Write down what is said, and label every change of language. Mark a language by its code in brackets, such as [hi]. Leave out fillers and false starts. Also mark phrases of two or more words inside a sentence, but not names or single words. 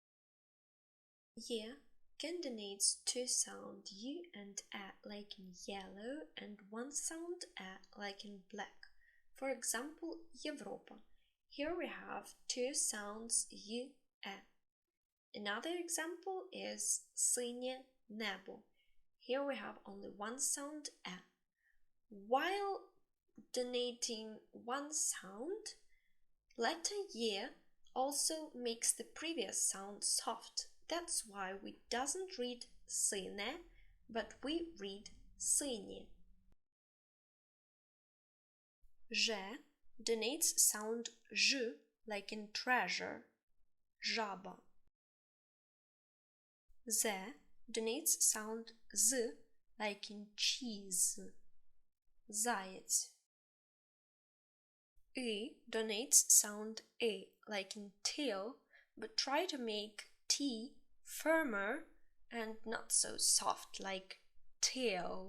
[en] Y can denotes two sound U and E, like in yellow, and one sound E, like in black. For example, Європа. Here we have two sounds U, E. Another example is [uk] синє небо. [en] Here we have only one sound E. While denoting one sound, letter Y also makes the previous sound soft. That's why we doesn't read сине, but we read синє. Ж denotes sound Ž, like in treasure. [uk] Жаба. [en] Z denotes sound Z, like in cheese. [uk] Заєць. [en] E denotes sound A, like in tail, but try to make T firmer and not so soft, like tail.